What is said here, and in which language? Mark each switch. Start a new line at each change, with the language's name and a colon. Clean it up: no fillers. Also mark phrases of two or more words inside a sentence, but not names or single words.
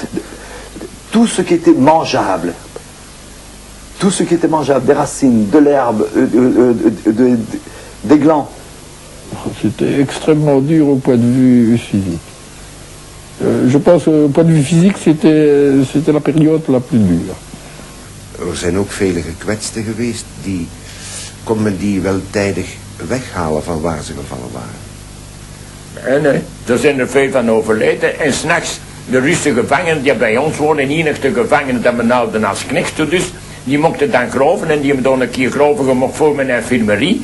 French: Tout ce qui était mangeable. Tout ce qui était mangeable, des racines, de l'herbe, des glands. C'était extrêmement dur au point de vue physique. Je pense qu'au point de vue physique, c'était la période la plus dure.
Dutch: Zijn ook vele gekwetsten geweest kon men die wel tijdig weghalen van waar ze gevallen waren. Nee, er zijn er veel van overleden. En s'nachts de Russische gevangenen die bij ons wonen, enigste gevangenen dat men houden als knechten dus, die mochten dan groven en die hebben dan een keer groven gemokt voor mijn infirmerie.